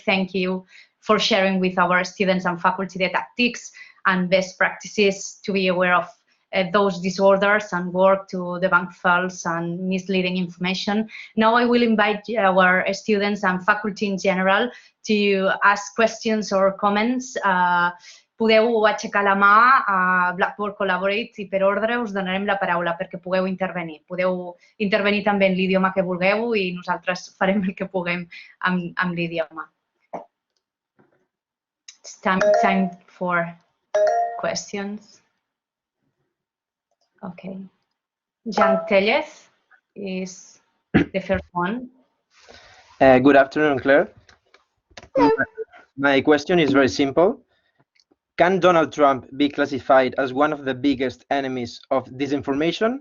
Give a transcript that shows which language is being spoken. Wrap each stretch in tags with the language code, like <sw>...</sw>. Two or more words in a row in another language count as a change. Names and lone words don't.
<en>Thank you for sharing with our students and faculty the tactics and best practices to be aware of those disorders and work to debunk false and misleading information. Now I will invite our students and faculty in general to ask questions or comments.</en> <ca>Podeu aixecar la mà a Blackboard Collaborate i per ordre us donarem la paraula perquè pugueu intervenir. Podeu intervenir també en l'idioma que vulgueu i nosaltres farem el que puguem amb l'idioma.</ca> <en>It's time for questions. Okay. Jan Tellez is the first one. Good afternoon, Claire. My question is very simple. Can Donald Trump be classified as one of the biggest enemies of disinformation?</en>